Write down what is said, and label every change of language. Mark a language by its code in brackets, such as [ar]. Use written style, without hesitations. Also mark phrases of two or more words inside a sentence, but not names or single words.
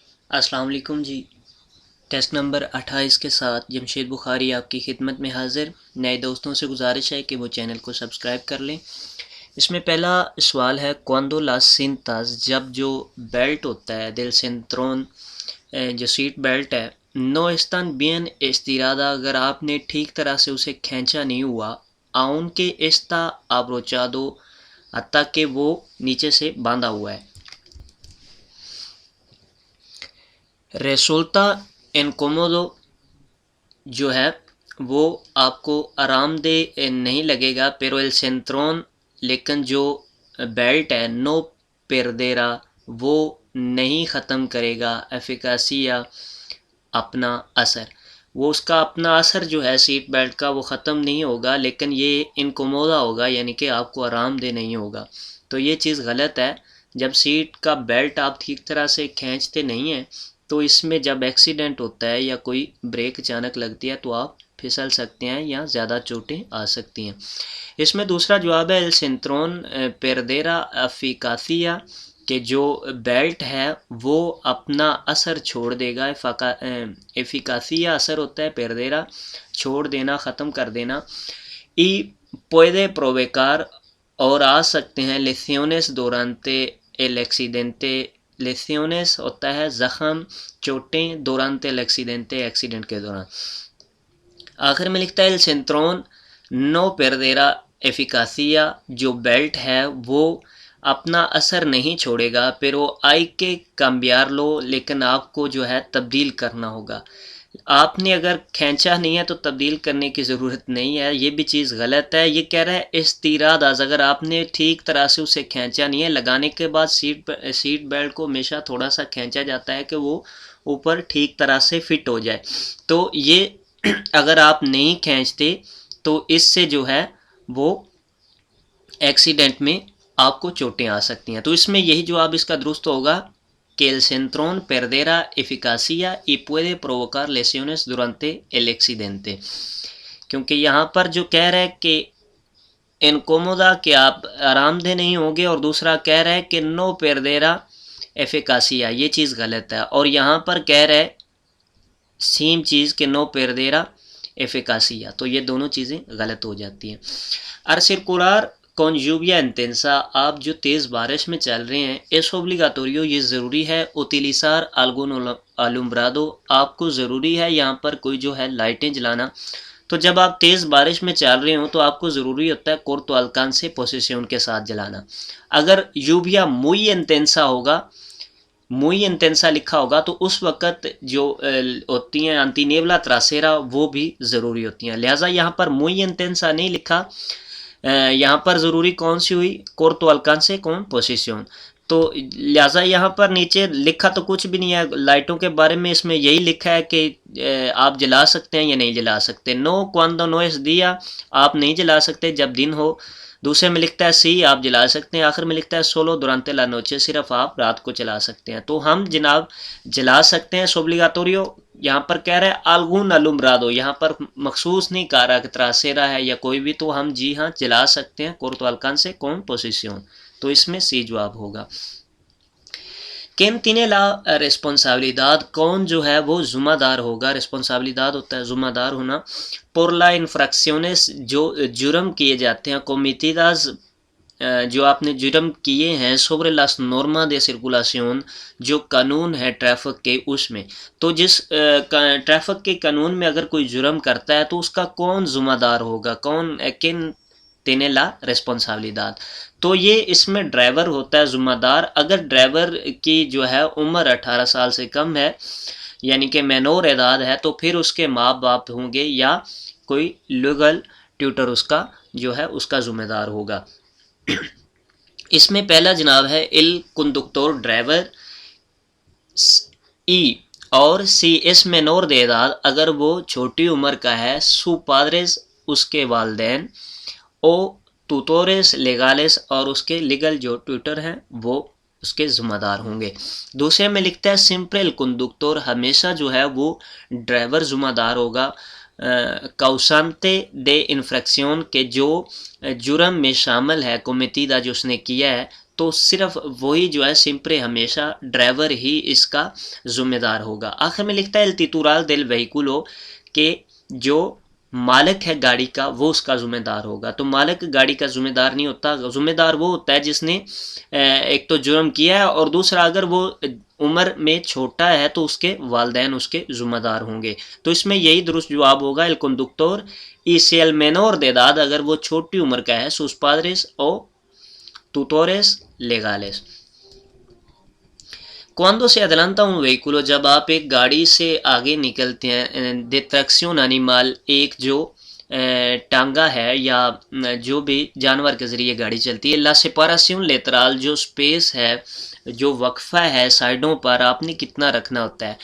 [ur] السلام علیکم جی۔ ٹیسٹ نمبر 28 کے ساتھ جمشید بخاری آپ کی خدمت میں حاضر۔ نئے دوستوں سے گزارش ہے کہ وہ چینل کو سبسکرائب کر لیں۔ اس میں پہلا سوال ہے [es] cuando las cintas، [ur] جب جو بیلٹ ہوتا ہے [es] del cinturón، [ur] جو سیٹ بیلٹ ہے، [es] no están bien estirada، [ur] اگر آپ نے ٹھیک طرح سے اسے کھینچا نہیں ہوا، [es] aunque está abrochado، [ur] حتیٰ کہ وہ نیچے سے باندھا ہوا ہے۔ [es] resulta incómodo [ur] جو ہے وہ آپ کو آرام دہ نہیں لگے گا، [es] pero el cinturón، [ur] لیکن جو بیلٹ ہے [es] no perderá، [ur] وہ نہیں ختم کرے گا eficacia، اپنا اثر، وہ اس کا اپنا اثر جو ہے سیٹ بیلٹ کا وہ ختم نہیں ہوگا، لیکن یہ انکومودا ہوگا، یعنی کہ آپ کو آرام دہ نہیں ہوگا۔ تو یہ چیز غلط ہے۔ جب سیٹ کا بیلٹ آپ ٹھیک طرح سے کھینچتے نہیں ہیں تو اس میں جب ایکسیڈنٹ ہوتا ہے یا کوئی بریک اچانک لگتی ہے تو آپ پھسل سکتے ہیں یا زیادہ چوٹیں آ سکتی ہیں۔ اس میں دوسرا جواب ہے [es] el cinturón perderá eficacia، [ur] کہ جو بیلٹ ہے وہ اپنا اثر چھوڑ دے گا۔ ایفیکاسیا اثر ہوتا ہے، پردیرا چھوڑ دینا، ختم کر دینا۔ [es] y puede provocar، [ur] اور آ سکتے ہیں [es] lesiones durante el accidente، [ur] لیسیونس ہوتا ہے زخم، چوٹیں، [es] durante el accidente، [ur] ایکسیڈنٹ کے دوران۔ آخر میں لکھتا ہے [es] el cinturón no perderá eficacia، [ur] جو بیلٹ ہے وہ اپنا اثر نہیں چھوڑے گا، [es] pero hay que cambiarlo، [ur] لیکن آپ کو جو ہے تبدیل کرنا ہوگا۔ آپ نے اگر کھینچا نہیں ہے تو تبدیل کرنے کی ضرورت نہیں ہے، یہ بھی چیز غلط ہے۔ یہ کہہ رہا ہے استیراداز، اگر آپ نے ٹھیک طرح سے اسے کھینچا نہیں ہے، لگانے کے بعد سیٹ بیلٹ کو ہمیشہ تھوڑا سا کھینچا جاتا ہے کہ وہ اوپر ٹھیک طرح سے فٹ ہو جائے، تو یہ اگر آپ نہیں کھینچتے تو اس سے جو ہے وہ ایکسیڈنٹ میں آپ کو چوٹیں آ سکتی ہیں۔ تو اس میں یہی جواب اس کا درست ہوگا کہ [es] el cinturón perderá eficacia y puede provocar lesiones durante el accidente، [ur] کیونکہ یہاں پر جو کہہ رہا ہے کہ انکومودا، کہ آپ آرام دہ نہیں ہوں گے، اور دوسرا کہہ رہا ہے کہ [es] no perderá eficacia، [ur] یہ چیز غلط ہے، اور یہاں پر کہہ رہا ہے سیم چیز کہ [es] no perderá eficacia، [ur] تو یہ دونوں چیزیں غلط ہو جاتی ہیں۔ [es] al circular con lluvia intensa، [ur] آپ جو تیز بارش میں چل رہے ہیں، [es] es obligatorio، [ur] یہ ضروری ہے [es] utilizar algún alumbrado، [ur] آپ کو ضروری ہے یہاں پر کوئی جو ہے لائٹیں جلانا۔ تو جب آپ تیز بارش میں چل رہے ہوں تو آپ کو ضروری ہوتا ہے [es] corto alcance [ur] پوزیشن کے ساتھ جلانا۔ اگر [es] lluvia muy intensa [ur] ہوگا، [es] muy intensa [ur] لکھا ہوگا تو اس وقت جو ہوتی ہیں [es] antinebla trasera [ur] وہ بھی ضروری ہوتی ہیں، لہٰذا یہاں پر [es] muy intensa [ur] نہیں لکھا، یہاں پر ضروری کون سی ہوئی [es] corto alcance con posición، [ur] تو لہٰذا یہاں پر نیچے لکھا تو کچھ بھی نہیں ہے لائٹوں کے بارے میں، اس میں یہی لکھا ہے کہ آپ جلا سکتے ہیں یا نہیں جلا سکتے۔ [es] no cuando no es día، [ur] آپ نہیں جلا سکتے جب دن ہو۔ دوسرے میں لکھتا ہے سی، آپ جلا سکتے ہیں۔ آخر میں لکھتا ہے [es] solo durante la noche، [ur] صرف آپ رات کو چلا سکتے ہیں۔ تو ہم جناب جلا سکتے ہیں obligatorio، یہاں پر کہہ رہا ہے [es] algún alumbrado، [ur] یہاں پر مخصوص نہیں کہہ رہا کہ trasera ہے یا کوئی بھی، تو ہم جی ہاں جلا سکتے ہیں [es] corto alcance con posición، [ur] تو اس میں سی جواب ہوگا۔ [es] ¿Quién tiene la responsabilidad، [ur] کون جو ہے وہ ذمہ دار ہوگا، responsabilidad ہوتا ہے ذمہ دار ہونا، [es] por la infracciones، [ur] جو جرم کیے جاتے ہیں، cometidas، جو آپ نے جرم کیے ہیں، [es] sobre las normas de circulación، [ur] جو قانون ہے ٹریفک کے اس میں، تو جس ٹریفک کے قانون میں اگر کوئی جرم کرتا ہے تو اس کا کون ذمہ دار ہوگا، کون کن [es] tiene la responsabilidad، [ur] تو یہ اس میں ڈرائیور ہوتا ہے ذمہ دار۔ اگر ڈرائیور کی جو ہے عمر 18 سال سے کم ہے، یعنی کہ [es] menor edad [ur] ہے، تو پھر اس کے ماں باپ ہوں گے یا کوئی لیگل ٹیوٹر اس کا جو ہے اس کا ذمہ دار ہوگا۔ اس میں پہلا جناب ہے [es] el conductor، [ur] ڈرائیور، ای اور سی اس مینور [es] de edad، [ur] اگر وہ چھوٹی عمر کا ہے، [es] su padres، [ur] اس کے والدین، او [es] tutores legales، [ur] اور اس کے لیگل جو ٹیوٹر ہیں وہ اس کے ذمہ دار ہوں گے۔ دوسرے میں لکھتا ہے [es] siempre el conductor، [ur] ہمیشہ جو ہے وہ ڈرائیور ذمہ دار ہوگا، [es] causante de infracción، [ur] کے جو جرم میں شامل ہے cometida، جو اس نے کیا ہے، تو صرف وہی جو ہے سمپرے ہمیشہ ڈرائیور ہی اس کا ذمہ دار ہوگا۔ آخر میں لکھتا ہے [es] el titular del vehículo [ur] کہ جو مالک ہے گاڑی کا وہ اس کا ذمہ دار ہوگا۔ تو مالک گاڑی کا ذمہ دار نہیں ہوتا، ذمہ دار وہ ہوتا ہے جس نے ایک تو جرم کیا ہے، اور دوسرا اگر وہ عمر میں چھوٹا ہے تو اس کے والدین اس کے ذمہ دار ہوں گے۔ تو اس میں یہی درست جواب ہوگا [es] el conductor y si el menor de edad، [ur] اگر وہ چھوٹی عمر کا ہے [es] sus padres o tutores legales۔ Cuando se adelanta un vehículo، [ur] جب آپ ایک گاڑی سے آگے نکلتے ہیں، [es] de tracción animal، [ur] ایک جو ٹانگا ہے یا جو بھی جانور کے ذریعے گاڑی چلتی ہے، [es] la separación lateral، [ur] جو سپیس ہے، جو وقفہ ہے سائڈوں پر، آپ نے کتنا رکھنا ہوتا ہے۔